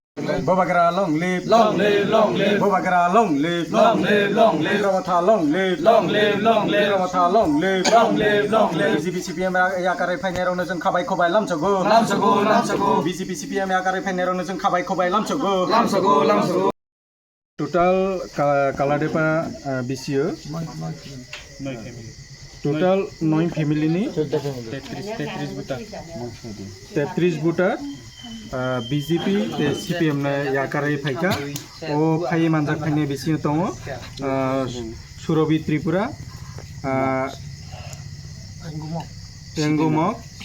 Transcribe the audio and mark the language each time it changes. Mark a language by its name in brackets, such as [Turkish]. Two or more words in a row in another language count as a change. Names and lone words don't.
[English] Bobagara long live, long live, long live, Bobagara long live, long live, long live, Ramata long live, long live, long live, Ramata long live, long live, long live. [Bodo] BJP CPM याकारै फाइनेरावनो जों खाबाय खबाय लामसगो लामसगो BJP CPM याकारै फाइनेरावनो जों खाबाय खबाय लामसगो लामसगो टोटाल कालाडेपा बिसियो टोटाल 9 फेमिलिनि 33 बुटा BJP CPM na याकारै फाइका ओ फाइ मानजाक फाइने बिसियो दङ सुरबि त्रिपुरा एंगुमक